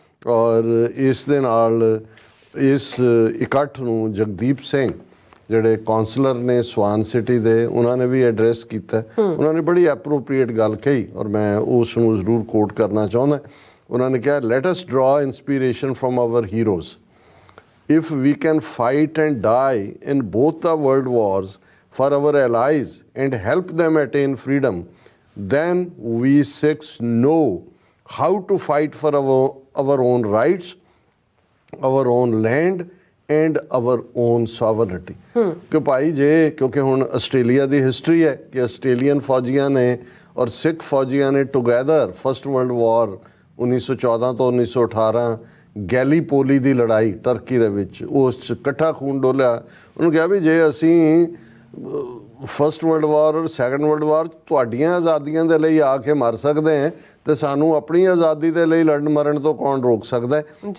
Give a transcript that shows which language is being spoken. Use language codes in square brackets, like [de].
[pa] ਔਰ ਇਸ ਦੇ ਨਾਲ ਇਸ ਇਕੱਠ ਨੂੰ ਜਗਦੀਪ ਸਿੰਘ ਜਿਹੜੇ ਕਾਉਂਸਲਰ ਨੇ ਸਵਾਨ ਸਿਟੀ ਦੇ, ਉਹਨਾਂ ਨੇ ਵੀ ਐਡਰੈਸ ਕੀਤਾ। ਉਹਨਾਂ ਨੇ ਬੜੀ ਐਪਰੋਪਰੀਏਟ ਗੱਲ ਕਹੀ ਔਰ ਮੈਂ ਉਸ ਨੂੰ ਜ਼ਰੂਰ ਕੋਟ ਕਰਨਾ ਚਾਹੁੰਦਾ। ਉਹਨਾਂ ਨੇ ਕਿਹਾ, [en] Let us draw inspiration from our heroes. If we can fight and die in both the world wars for our allies and help them attain freedom, then we Sikhs know how to fight for our own rights, our own land and our own sovereignty। [pa] ਕਿ ਭਾਈ ਜੇ, ਕਿਉਂਕਿ ਹੁਣ Australia ਦੀ history ਹੈ ਕਿ Australian ਫੌਜੀਆਂ ਨੇ ਔਰ ਸਿੱਖ ਫੌਜੀਆਂ ਨੇ [en] together first world war [pa] 1914 ਤੋਂ 1918 ਗੈਲੀਪੋਲੀ ਦੀ ਲੜਾਈ ਟਰਕੀ ਦੇ ਵਿੱਚ, ਉਸ 'ਚ ਇਕੱਠਾ ਖੂਨ ਡੋਲਿਆ। ਉਹਨੂੰ ਕਿਹਾ ਵੀ ਜੇ ਅਸੀਂ [en] first world war [pa] ਔਰ [en] second world war [pa] ਤੁਹਾਡੀਆਂ ਆਜ਼ਾਦੀਆਂ ਦੇ ਲਈ ਆ ਕੇ ਮਰ ਸਕਦੇ ਹਾਂ ਤੇ ਸਾਨੂੰ ਆਪਣੀ ਆਜ਼ਾਦੀ ਦੇ ਲਈ ਲੜਨ ਮਰਨ ਤੋਂ ਕੌਣ ਰੋਕ ਸਕਦਾ ਹੈ।